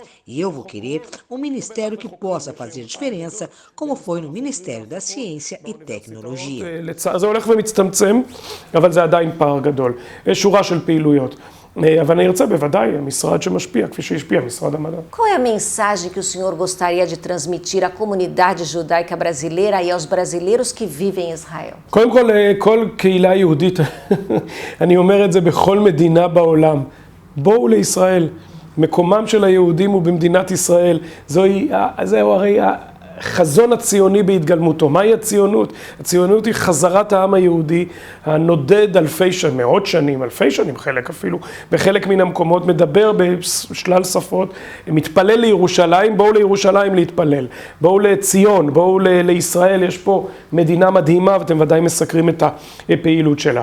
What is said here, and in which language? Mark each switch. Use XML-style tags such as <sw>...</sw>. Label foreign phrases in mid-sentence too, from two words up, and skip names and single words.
<pt>E eu vou querer um ministério que possa fazer diferença, como foi no Ministério da Ciência e Tecnologia.</pt> <he>זה הולך ומצטמצם, אבל זה עדיין פער גדול. יש שורה של פעילויות. אבל אני ארצה בוודאי המשרד שמשפיע, כפי שהשפיע משרד המדע.</he> <pt>Qual é a mensagem que o senhor gostaria de transmitir à comunidade judaica brasileira e aos brasileiros que vivem em Israel?</pt> <he>קודם כל, כל קהילה יהודית, אני אומר את זה בכל מדינה בעולם, בואו לישראל, מקומם של היהודים הוא במדינת ישראל, זהו הרי החזון הציוני בהתגלמותו. מהי הציונות? הציונות היא חזרת העם היהודי הנודד אלפי שנים, מאות שנים, אלפי שנים חלק אפילו, בחלק מן המקומות, מדבר בשלל שפות, מתפלל לירושלים, בואו לירושלים להתפלל, בואו לציון, בואו לישראל, יש פה מדינה מדהימה ואתם ודאי מסקרים את הפעילות שלה.</he>